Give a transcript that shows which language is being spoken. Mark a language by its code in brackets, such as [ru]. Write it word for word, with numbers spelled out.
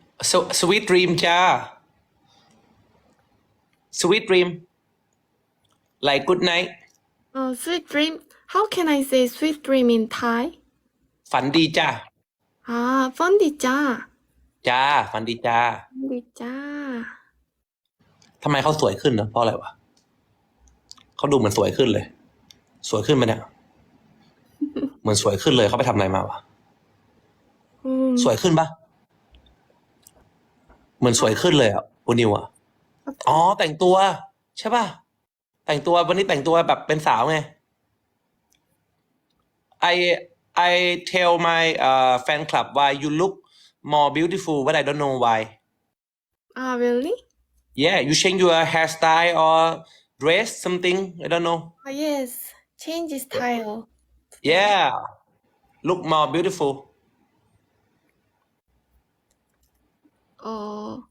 [th] สวสวีทดรีมจ้าสวีทดรีมไลค์กูดไนท์ [en] Uh, sweet dream. How can I say sweet dream in Thai? [th] ฝันดีจ้า Ah, fondicha. จ้า ฝันดีจ้า Fondicha. ทำไมเขาสวยขึ้นเนอะเพราะอะไรวะเขาดูเหมือนสวยขึ้นเลย สวยขึ้นไหมเนี่ยเหมือนสวยขึ้นเลยเขาไปทำอะไรมาวะ ส Um, วยขึ้นปะเหมือนสวยขึ้นเลยอะโอนิวอะ [en] what อ๋อ happened? [th] แต่งตัว ใช่ปะแต่งตัววันนี้แต่งตัวแบบเป็นสาวไง [en] I I tell my uh, fan club why you look more beautiful, but I don't know why. Ah, really? Yeah, you change your hairstyle or dress, something. I don't know. Ah, yes. Change style today. Yeah, look more beautiful. Oh,